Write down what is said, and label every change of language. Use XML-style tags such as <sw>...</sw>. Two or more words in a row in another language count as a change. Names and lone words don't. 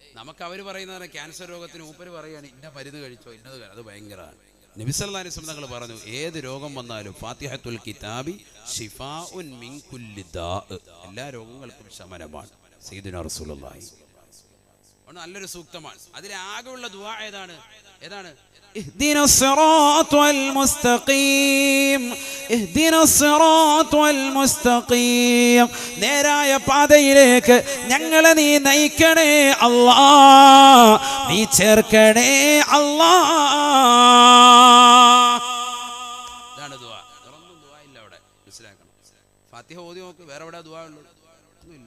<ml>നമുക്ക് അവർ പറയുന്നത് ക്യാൻസർ രോഗത്തിന് മൂപ്പര് പറയുകയാണ് ഇന്ന മരുന്ന് കഴിച്ചോ ഇന്നത് അത് ഭയങ്കരമാണ്. നബി</ml> <ar>صلى الله عليه وسلم</ar> <ml>തങ്ങൾ പറഞ്ഞു ഏത് രോഗം വന്നാലും</ml> <ar>فاتحة الكتاب شفاء من كل داء,</ar> <ml>എല്ലാ രോഗങ്ങൾക്കും ശമനമാണ്.</ml> <ar>سيدنا رسول الله</ar> <ml>നല്ലൊരു സൂക്തമാണ്. അതിലാകെയുള്ള ദുആ ഏതാണ്?</ml> <ar>اهدنا الصراط المستقيم اهدنا الصراط المستقيم</ar> <ml>നേരായ പാതയിലേക്ക് ഞങ്ങളെ നീ നയിക്കണേ അല്ലാഹ്, നീ ചേർക്കണേ അല്ലാഹ്. ഇതാണ് ദുആ. വേറൊന്നും ദുആ ഇല്ല അവിടെ, മനസ്സിലാക്കണം. ഫാത്തിഹ ഓതി നോക്ക്, വേറെ എവിടെ ദുആ ഉള്ളൂ? ഒന്നുമില്ല.</ml>